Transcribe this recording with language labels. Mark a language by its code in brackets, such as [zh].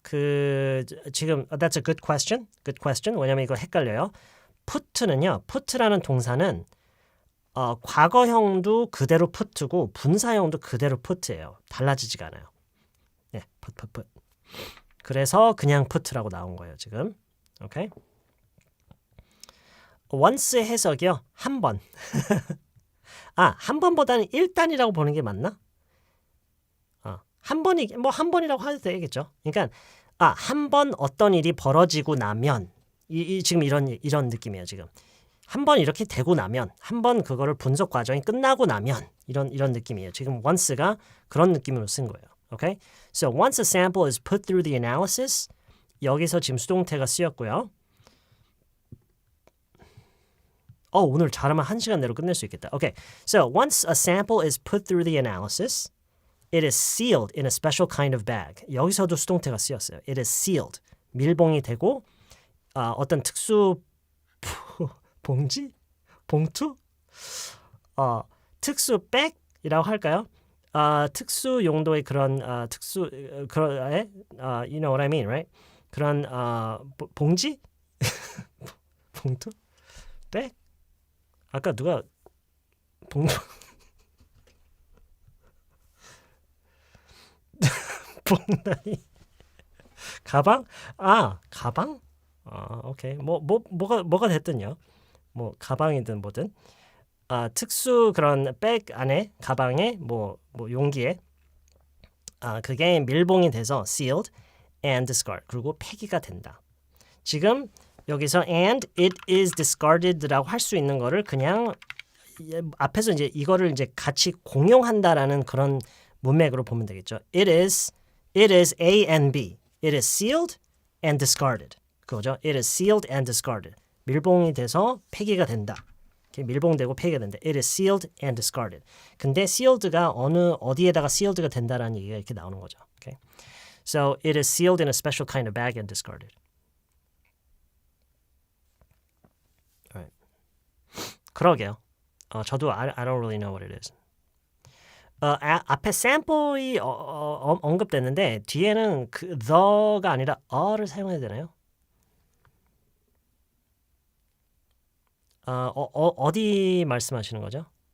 [ko] 지금 [en] that's a good question. [ko] 왜냐면 이거 헷갈려요. put라는 동사는 과거형도 그대로 put고 분사형도 그대로 put예요. 달라지지가 않아요. 네, put. 그래서 그냥 put라고 나온 거예요, 지금. 오케이? once의 해석이요. 한 번. 한 번보다는 일단이라고 보는 게 맞나? 한 번이라고 해도 되겠죠. 그러니까 한 번 어떤 일이 벌어지고 나면 지금 이런 느낌이에요. 지금 한 번 이렇게 되고 나면, 한 번 그거를 분석 과정이 끝나고 나면 이런 느낌이에요. 지금 once가 그런 느낌으로 쓴 거예요. [en] Okay? So once a sample is put through the analysis, [ko] 여기서 지금 수동태가 쓰였고요. 오늘 잘하면 1시간 내로 끝낼 수 있겠다. [en] Okay. So once a sample is put through the analysis, it is sealed in a special kind of bag. [ko] 여기서도 수동태가 쓰였어요. [en] It is sealed. [ko] 밀봉이 되고 어떤 특수 봉투? 특수 백이라고 할까요? 특수 용도의 그런 [en] you know what I mean, right? [ko] 그런 봉지? 봉투? 백? 아까 누가 봉투 봉다니 가방? 가방? 오케이. 뭐가 됐든요. 가방이든 뭐든. 특수 그런 백 안에, 가방에, 용기에 그게 밀봉이 돼서 [en] sealed and discarded. [ko] 그리고 폐기가 된다. 지금 여기서 [en] and it is discarded [ko] 라고 할 수 있는 거를 그냥 앞에서 이제 이거를 이제 같이 공용한다라는 그런 문맥으로 보면 되겠죠. [en] It is A and B. It is sealed and discarded. [ko] 그거죠. [en] It is sealed and discarded. [ko] 밀봉이 돼서 폐기가 된다. 이렇게 밀봉되고 폐기가 된다. [en] It is sealed and discarded. [ko] 근데 sealed가 어디에다가 sealed가 된다라는 얘기가 이렇게 나오는 거죠. [en] Okay? So it is sealed in a special kind of bag and discarded. [ko] Alright. 그러게요. 저도 [en] I don't really know what it is. [ko] 앞에 샘플이 언급됐는데 뒤에는 그 the가 아니라 a를 사용해야 되나요? 어디 말씀하시는 거죠?